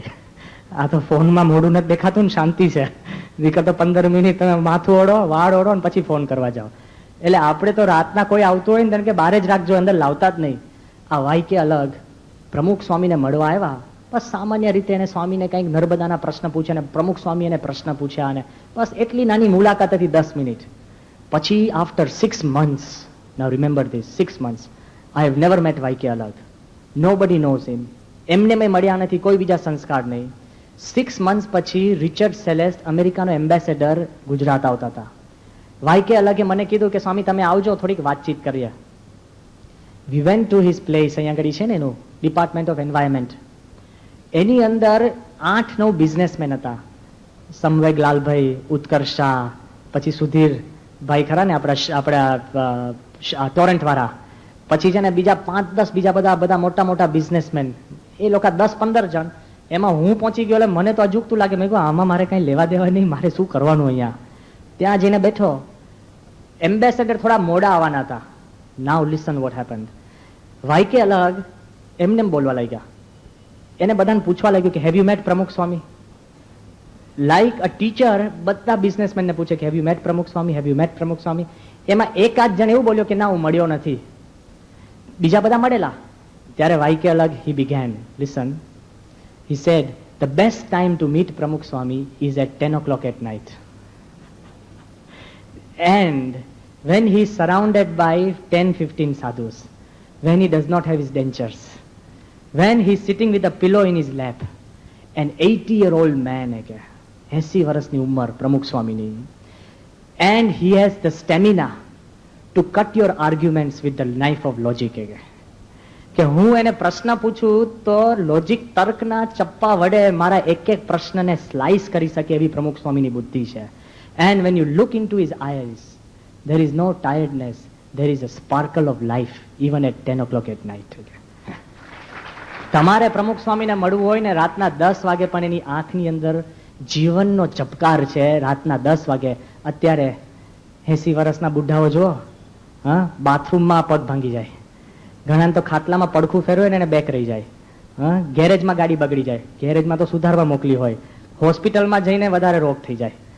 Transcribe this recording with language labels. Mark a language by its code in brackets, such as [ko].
[gu] પછી આ તો ફોનમાં મોઢું નથી દેખાતું ને, શાંતિ છે. નીકળ તો 15 મિનિટ તમે માથું ઓળો, વાળ ઓળો ને પછી ફોન કરવા જાઓ. એટલે આપણે તો રાતના કોઈ આવતું હોય ને કે બહાર જ રાખજો, અંદર લાવતા જ નહીં. આ વાયકે અલગ પ્રમુખ સ્વામીને મળવા આવ્યા. બસ સામાન્ય રીતે એને સ્વામીને કંઈક નર્મદાના પ્રશ્ન પૂછે ને પ્રમુખ સ્વામી એને પ્રશ્ન પૂછ્યા અને બસ એટલી નાની મુલાકાત હતી 10 મિનિટ. [en] પછી after 6 months, now remember this, 6 months, I have never met YK Alag. Nobody knows him. [gu] એમને મેં મળ્યા નથી, કોઈ બીજા સંસ્કાર નહીં. [en] 6 months [gu] પછી રિચર્ડ સેલેસ્ટ, અમેરિકાનો એમ્બેસેડર, ગુજરાત આવતા હતા. વાયકે અલગે મને કીધું કે સ્વામી તમે આવજો, થોડીક વાતચીત કરીએ. [en] We went to his place, [gu] અહીંયા આગળ છે ને એનું ડિપાર્ટમેન્ટ ઓફ એન્વાયરમેન્ટ. એની અંદર 8-9 બિઝનેસમેન હતા. સમવેગ લાલભાઈ, ઉત્કર્ષ શાહ, પછી સુધીર ભાઈ ખરા ને આપણા ટોરેન્ટ વાળા, પછી છે ને બીજા 5-10 બીજા બધા મોટા મોટા બિઝનેસમેન. એ લોકો 10-15 જણ. એમાં હું પહોંચી ગયો. એટલે મને તો અજુગતું લાગે. મેં કહ્યું આમાં મારે કઈ લેવા દેવા નહીં, મારે શું કરવાનું અહીંયા. ત્યાં જઈને બેઠો. એમ્બેસેડર થોડા મોડા આવવાના હતા. [en] Now listen what happened. [gu] વાયકે અલગ એમને બોલવા લાગ્યા. એને બધાને પૂછવા લાગ્યું કે [en] have you met [gu] પ્રમુખ સ્વામી? [en] like a teacher [gu] બધા બિઝનેસમેનને પૂછે કે હેવ યુ મેટ પ્રમુખ સ્વામી, હેવ યુ મેટ પ્રમુખ સ્વામી? એમાં એકાદ જણ એવું બોલ્યો કે ના હું મળ્યો નથી. બીજા બધા મળેલા. [en] ત્યારે વાયકે અલગ he began, listen, he said the best time to meet Pramukh Swami is at 10 o'clock at night, and when he is surrounded by 10-15 sadhus, when he does not have his dentures, when he is sitting with a pillow in his lap, an 80-year-old man, [gu] 80 વર્ષની ઉંમર પ્રમુખ સ્વામીની, [en] and he has the stamina to cut your arguments with the knife of logic. [gu] કે હું એને પ્રશ્ન પૂછું તો લોજિક તર્કના ચપ્પા વડે મારા એક એક પ્રશ્નને સ્લાઇસ કરી શકે એવી પ્રમુખ સ્વામીની બુદ્ધિ છે. [en] And when you look into his eyes, there is no tiredness, there is a sparkle of life even at 10 o'clock at night. [gu] તમારે પ્રમુખ સ્વામીને મળવું હોય ને રાતના 10 વાગે પણ એની આંખની અંદર જીવનનો ચપકાર છે. રાતના 10 વાગે. અત્યારે 80 વર્ષના બુઢાઓ જુઓ, હા, બાથરૂમમાં પગ ભાંગી જાય, ઘણા તો ખાટલામાં પડખું ફેરવે ને એને બેક રહી જાય, હા, ગેરેજમાં ગાડી બગડી જાય, ગેરેજમાં તો સુધારવા મોકલી હોય, હોસ્પિટલમાં જઈને વધારે રોગ થઈ જાય.